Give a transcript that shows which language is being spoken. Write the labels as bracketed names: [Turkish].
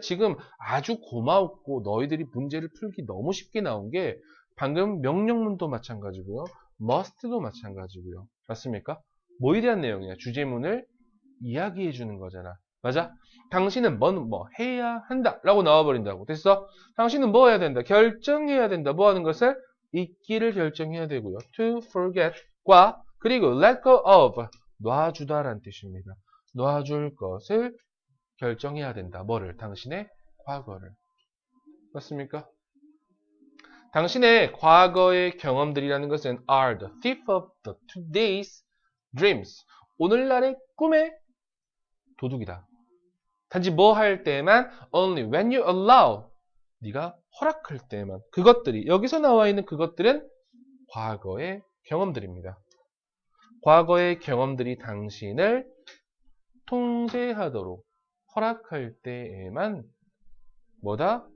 [Korean] 지금 아주 고마웠고 너희들이 문제를 풀기 너무 쉽게 나온 게 방금 명령문도 마찬가지고요. must도 마찬가지고요. 맞습니까? 뭐에 대한 내용이야? 주제문을 이야기해 주는 거잖아. 맞아? 당신은 뭐 해야 한다 라고 나와버린다고. 됐어? 당신은 뭐 해야 된다? 결정해야 된다. 뭐 하는 것을? 잊기를 결정해야 되고요. to forget과 그리고 let go of 놔주다라는 뜻입니다. 놔줄 것을 결정해야 된다. 뭐를? 당신의 과거를. 맞습니까? 당신의 과거의 경험들이라는 것은 [English] are the thief of the today's dreams. [Korean] 오늘날의 꿈의 도둑이다. 단지 뭐 할 때만 [English] only when you allow [Korean] 네가 허락할 때만 그것들이 여기서 나와 있는 그것들은 과거의 경험들입니다. 과거의 경험들이 당신을 통제하도록 허락할 때에만 뭐다?